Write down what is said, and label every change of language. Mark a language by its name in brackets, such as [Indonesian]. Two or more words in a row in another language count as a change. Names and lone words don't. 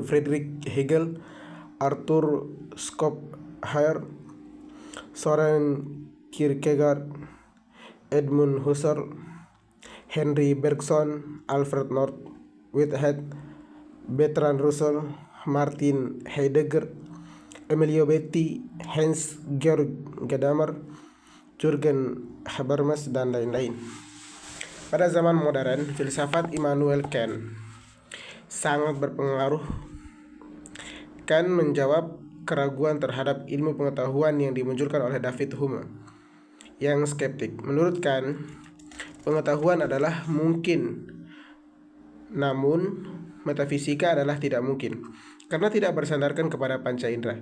[Indonesian] Friedrich Hegel, Arthur Schopenhauer, Soren Kierkegaard, Edmund Husserl, Henry Bergson, Alfred North Whitehead, Bertrand Russell, Martin Heidegger, Emilio Betti, Hans Georg Gadamer, Jürgen Habermas, dan lain-lain. Pada zaman modern, filsafat Immanuel Kant sangat berpengaruh. Kant menjawab keraguan terhadap ilmu pengetahuan yang dimunculkan oleh David Hume yang skeptik. Menurut Kant, pengetahuan adalah mungkin, namun metafisika adalah tidak mungkin karena tidak bersandarkan kepada panca indera.